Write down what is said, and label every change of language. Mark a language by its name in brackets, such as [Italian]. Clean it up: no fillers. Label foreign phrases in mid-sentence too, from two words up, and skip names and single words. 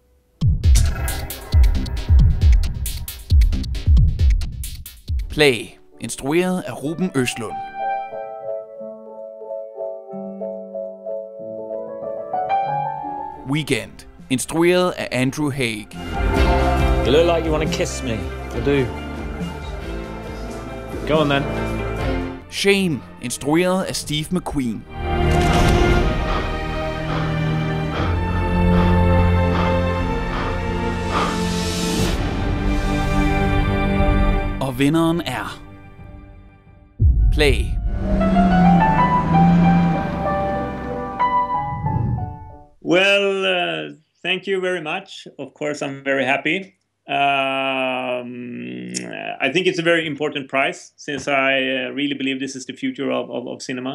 [Danish] Play, instrueret af Ruben Østlund. Weekend, instrueret af Andrew Haig. [English] You look like you want to kiss me. I do. Go on then. Shame, [Danish] instrueret af Steve McQueen. Og vinderen er Play. [English] Well, thank you very much. Of course, I'm very happy. I think it's a very important prize since I really believe this is the future of cinema.